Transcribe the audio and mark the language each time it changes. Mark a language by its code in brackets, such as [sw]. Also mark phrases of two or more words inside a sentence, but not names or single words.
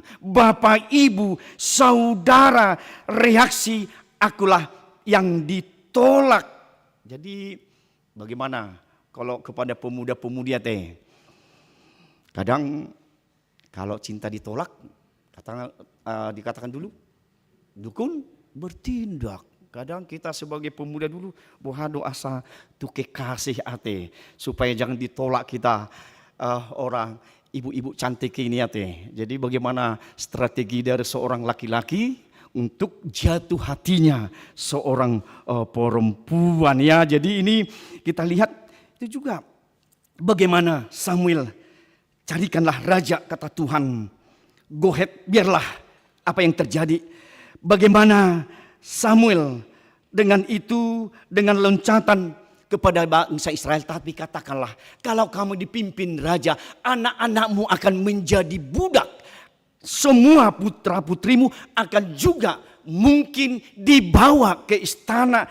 [id] Bapak, Ibu, Saudara, reaksi akulah yang ditolak. Jadi bagaimana kalau kepada pemuda-pemudi teh? Kadang kalau cinta ditolak, dikatakan dulu, dukun bertindak. Kadang kita sebagai pemuda dulu [bbc] bohado asa [id] tuke kasih ate supaya jangan ditolak kita orang ibu-ibu cantik ini ate. Jadi bagaimana strategi dari seorang laki-laki untuk jatuh hatinya seorang perempuan ya. Jadi ini kita lihat itu juga bagaimana Samuel, carikanlah raja kata Tuhan. [en] Go ahead, [id] biarlah apa yang terjadi. Bagaimana Samuel dengan itu, dengan loncatan kepada bangsa Israel. Tapi katakanlah, kalau kamu dipimpin raja, anak-anakmu akan menjadi budak. Semua putra-putrimu akan juga mungkin dibawa ke istana.